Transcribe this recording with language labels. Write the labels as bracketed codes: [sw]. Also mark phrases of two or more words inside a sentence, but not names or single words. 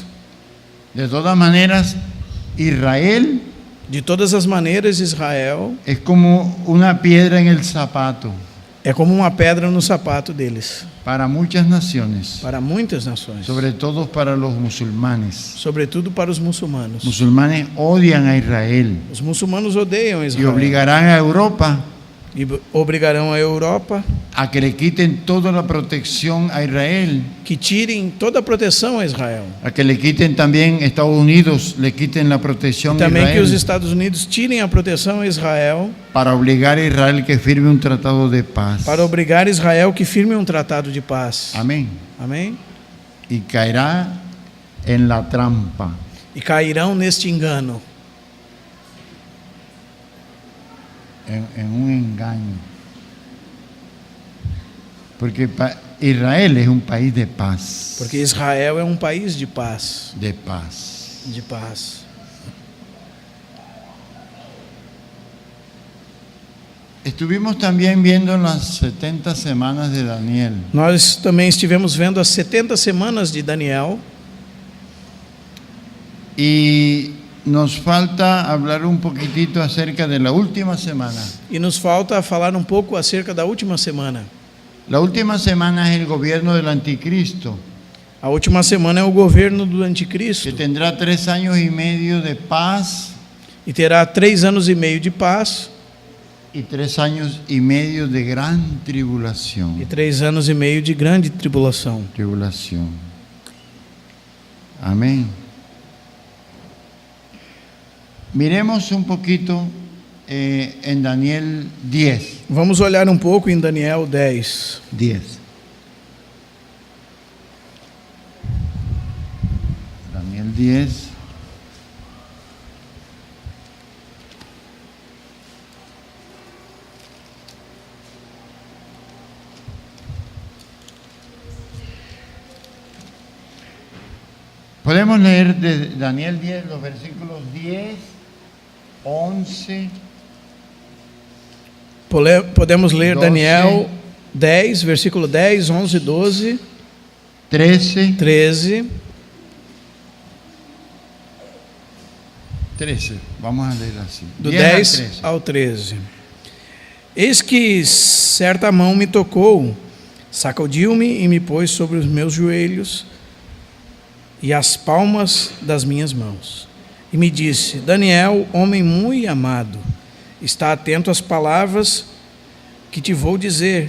[es] De todas maneras, Israel [pt] De todas as maneiras, Israel [es] es como una piedra en el zapato [pt] é como uma pedra no sapato deles, [es] para muchas naciones, [pt] para muitas nações, [es] sobre todo para los musulmanes. [pt] sobretudo para os muçulmanos. [es] Musulmanes odian a Israel [pt] Os muçulmanos odeiam [es] y [pt] Israel [es] obligarán a Europa [pt] e obrigarão a Europa [es] a que le quiten toda la protección a Israel, [pt] que tirem toda a proteção a Israel. [es] a que le quiten también Estados Unidos, le quiten la protección a [pt] Também que os [es] Israel, [pt] Estados Unidos tirem a proteção a Israel, [es] para obligar a Israel que firme un tratado de paz. [pt] para obrigar Israel que firme um tratado de paz. [es] Amén. [pt] Amém? [es] Y caerá en la trampa. [pt] E cairão neste engano, [es] En un engaño. Porque Israel es un país de paz. [pt] porque Israel é um país de paz, [es] De paz. [pt] de paz. [es] Estuvimos también viendo las 70 semanas de Daniel. [pt] Nós também estivemos vendo as 70 semanas de Daniel [es] Y nos falta hablar un poquitito acerca de la última semana. [pt] e nos falta falar um pouco acerca da última semana. [es] La última semana es el gobierno del anticristo, [pt] A última semana é o governo do [es] que [pt] anticristo [es] tendrá 3 años y medio de paz [pt] e terá 3 anos e meio de paz [es] y 3 años y medio de gran tribulación. [pt] e 3 anos e meio de grande tribulação. [es] Tribulación. Amén. Miremos un poquito en Daniel 10. [pt] Vamos olhar um pouco em Daniel 10. [es] 10. Daniel 10. Podemos leer de Daniel 10 los versículos 10, 11. [pt] Podemos ler 12. [es] Daniel 10, versículo 10, 11, 12, 13. [pt] 13. 13. [es] Vamos a leer así. [pt] Do [es] 10 a [pt] 10 [es] 13. [pt] ao 13. Eis que certa mão me tocou, sacudiu-me e me pôs sobre os meus joelhos e as palmas das minhas mãos. E me disse: Daniel, homem muito amado, está atento às palavras que te vou dizer.